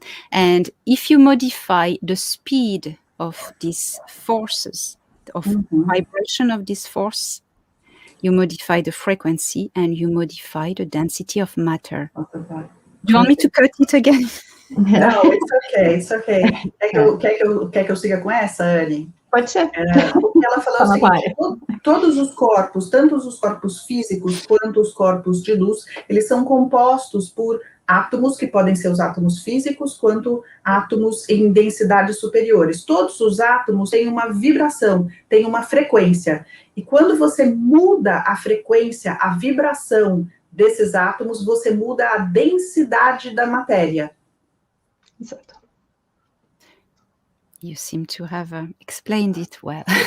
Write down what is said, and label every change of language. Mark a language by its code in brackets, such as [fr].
[en] And if you modify the speed of these forces, of vibration of this force, you modify the frequency and you modify the density of matter. Do you want me to cut it again? No, it's okay, it's okay. [pt] Quer que eu siga com essa, Anne? Pode ser. Ela falou o seguinte, todos os corpos, tanto os corpos físicos quanto os corpos de luz, eles são compostos por átomos, que podem ser os átomos físicos, quanto átomos em densidades superiores. Todos os átomos têm uma vibração, têm uma frequência. E quando você muda a frequência, a vibração desses átomos, você muda a densidade da matéria. Exato. [en] You seem to have explained it well.